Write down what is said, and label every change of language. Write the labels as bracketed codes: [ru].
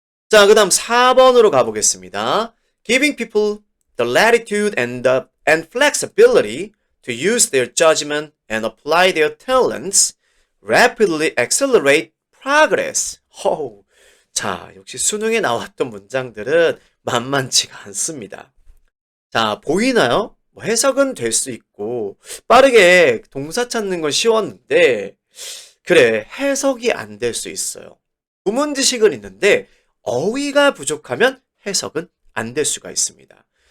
[ko] 자, 그 다음 4번으로 가보겠습니다. [en] Giving people the latitude and flexibility to use their judgment and apply their talents rapidly accelerate progress. [ko] 자, 역시 수능에 나왔던 문장들은 만만치가 않습니다. 자, 보이나요? 뭐 해석은 될 수 있고 빠르게 동사 찾는 건 쉬웠는데 그래, 해석이 안 될 수 있어요. 구문 지식은 있는데 어휘가 부족하면 해석은 안 될 수가 있습니다.